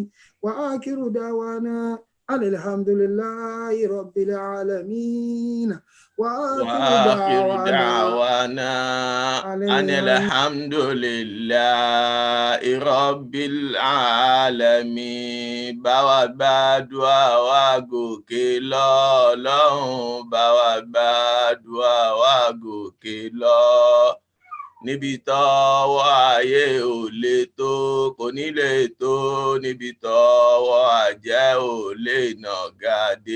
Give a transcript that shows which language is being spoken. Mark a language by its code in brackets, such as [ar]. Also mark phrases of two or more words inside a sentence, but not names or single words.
[ar] وآخر دعوانا الحمد لله رب العالمين. وآخر دعوانا أن الحمد لله رب العالمين. [yo] Báwa gbàdúrà wa gòkè lọ́lọ́run, báwa gbàdúrà wa gòkè lọ. Níbi tọ́wọ́ ayé ò lè tó kò ní lè tó, níbi tọ́wọ́ àjẹ́ ò lè nàgà dé.